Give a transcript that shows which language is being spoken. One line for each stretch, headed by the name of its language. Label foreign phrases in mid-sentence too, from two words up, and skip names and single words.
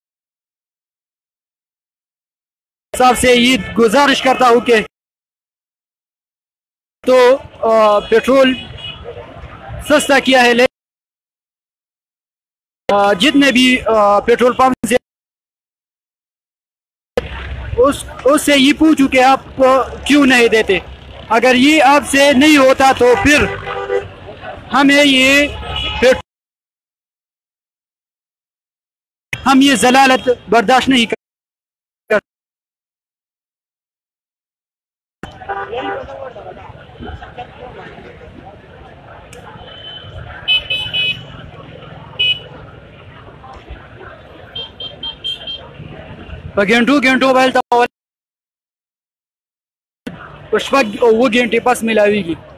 Urdu: صاحب سے یہ گزارش کرتا ہوں کہ تو پیٹرول سستا کیا ہے، لیکن جتنے بھی پیٹرول پمپ سے اس سے یہ پوچھوں کہ آپ کیوں نہیں دیتے. اگر یہ آپ سے نہیں ہوتا تو پھر ہمیں ہم یہ ذلالت برداشت نہیں کر.
Pashto: په ګنټو بیل ته په شپږ اووه ګنټې پس میلاویږي.